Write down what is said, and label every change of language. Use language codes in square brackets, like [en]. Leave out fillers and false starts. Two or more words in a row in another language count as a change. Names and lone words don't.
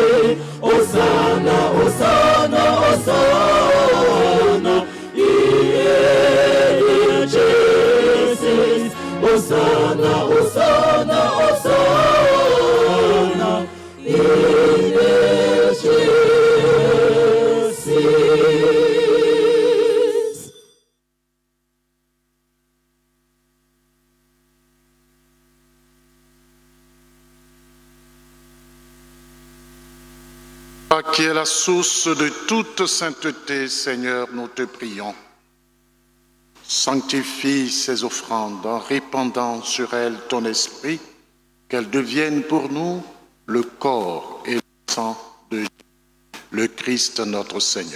[la] Hosanna, Hosanna, Hosanna, in excelsis. Hosanna, Hosanna, Hosanna, in excelsis. [fr] Toi qui es la source de toute sainteté, Seigneur, nous te prions. Sanctifie ces offrandes en répandant sur elles ton esprit, qu'elles deviennent pour nous le corps et le sang de le Christ notre Seigneur.